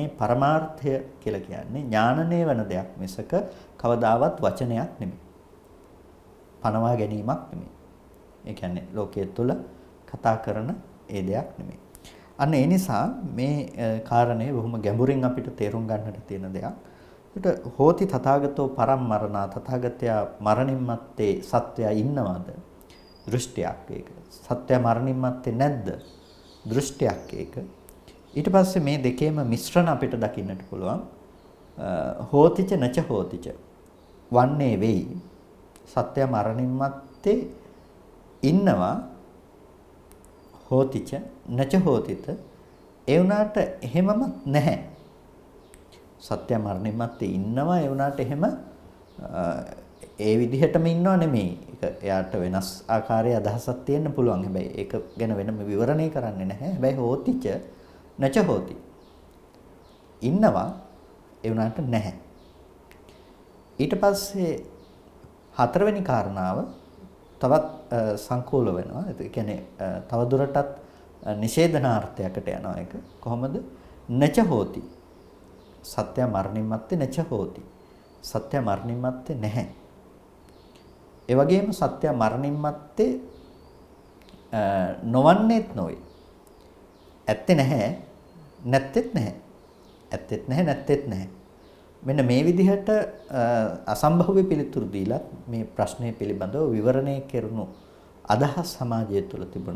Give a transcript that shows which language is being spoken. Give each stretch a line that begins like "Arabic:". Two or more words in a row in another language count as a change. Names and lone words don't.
Sinhala: පරමාර්ථය කියලා කියන්නේ ඥානනය වෙන දෙයක් මිසක කවදාවත් වචනයක් නෙමෙයි. පනවා ගැනීමක් නෙමෙයි. ඒ කියන්නේ ලෝකයේ තුල කතා කරන ඒ දෙයක් නෙමෙයි. අන්න ඒ නිසා මේ කාරණේ බොහොම ගැඹුරින් අපිට තේරුම් ගන්නට තියෙන දෙයක්. ඒකට
Pali: හෝති තථාගතෝ පරම්මරණා
Sinhala: තථාගතයා මරණින් මත්තේ සත්‍යය ඉන්නවද? දෘෂ්ටියක් ඒක. සත්‍ය මරණින් මත්තේ නැද්ද? දෘෂ්ටියක් ඒක. ඊට පස්සේ මේ දෙකේම මිශ්‍රණ අපිට දකින්නට පුළුවන්.
Pali: හෝතිච නච හෝතිච
Sinhala: වන්නේ වෙයි. සත්‍ය මරණින් මත්තේ ඉන්නවා
Pali: හෝතිච නච හෝතිත
Sinhala: ඒ වුණාට එහෙමම නැහැ. සත්‍ය මරණින් මත්තේ ඉන්නවා ඒ වුණාට එහෙම ඒ විදිහටම ඉන්නව නෙමෙයි. ඒක එයාට වෙනස් ආකාරයේ අදහසක් තියෙන්න පුළුවන්. හැබැයි ඒක ගැන වෙනම විවරණය කරන්නේ නැහැ. හැබැයි
Pali: හෝතිච නච හෝති
Sinhala: ඉන්නවා ඒ වුණාට නැහැ. ඊට පස්සේ හතරවෙනි කාරණාව තවත් සංකූල වෙනවා. ඒ කියන්නේ තව දුරටත් නිෂේධනාර්ථයකට යනවා ඒක. කොහොමද?
Pali: නච හෝති.
Sinhala: සත්‍ය මරණින් මත්තේ
Pali: නච හෝති.
Sinhala: සත්‍ය මරණින් මත්තේ නැහැ. ඒ වගේම සත්‍ය මරණින් මත්තේ නොවන්නේත් නොවේ. ඇත්තේ නැහැ, නැත්තේත් නැහැ. ඇත්තේත් නැහැ, නැත්තේත් නැහැ. මෙන්න මේ විදිහට අසම්භව්‍ය පිළිතුරු දීලා මේ ප්‍රශ්නය පිළිබඳව විවරණය කෙරුණු අදහස් සමාජය තුළ තිබුණා.